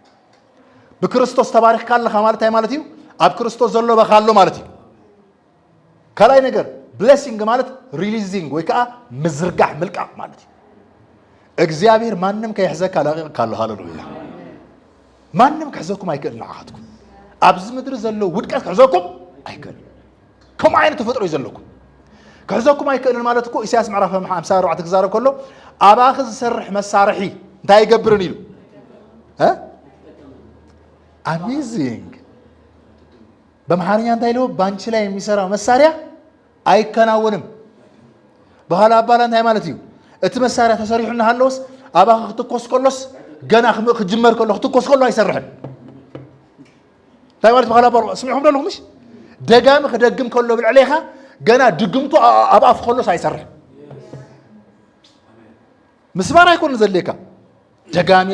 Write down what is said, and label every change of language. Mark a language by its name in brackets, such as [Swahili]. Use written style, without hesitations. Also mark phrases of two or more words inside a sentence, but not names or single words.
[Tigrinya] ብክርስቶስ ተባሪኽካ ኣለኻ ማለት እንታይ ማለት እዩ ኣብ ክርስቶስ ዘሎ በኻ ኣሎ ማለት እዩ ካልኣይ ነገር ብሌሲንግ ማለት ሪሊዚንግ ወይ ከዓ ምዝርጋሕ ምልቃቕ ማለት እዩ እግዚአብሔር ማንም ከይሕዘካ ለቂቕካ ኣሎ ሃሌሉያ ማንም ክሕዘኩም ኣይክእልን ንዓኻትኩም ኣብዚ ምድሪ ዘሎ ውድቀት ክሕዘኩም ኣይክእልን ከምኡ ዓይነት ተፈጥሮ እዩ ዘለኩም ክሕዘኩም ኣይክእልን ማለት እኮ ኢሳያስ ምዕራፍ 54 ክዛረብ ከሎ ኣባኺ ዝሰርሕ መሳርሒ እንታይ ይገብርን ኢሉ አሜዚንግ በመሐረኛ እንታይ ለው [Amharic] ባንቺ ላይ የሚሰራ መሳሪያ አይከናወንም [Tigrinya] በኋላ አባላ እንታይ ማለት እዩ እቲ መሳሪያ ተሰሪሑና ሃለውስ ኣባኺ ክትኮስ ከሎስ ገና ክጅመር ከሎ ክትኮስ ከሎ ኣይሰርሕን እንታይ ማለት በኋላ ኣባላ ስሚዕኩም ደለኹምሽ ደጋሚ ክደግም ከሎ ብልዕለይኻ ገና ድግምቱ ኣብ ኣፍ ከሎስ ኣይሰርሕን ምስባር ኣይኮን ዘለካ ደጋሚ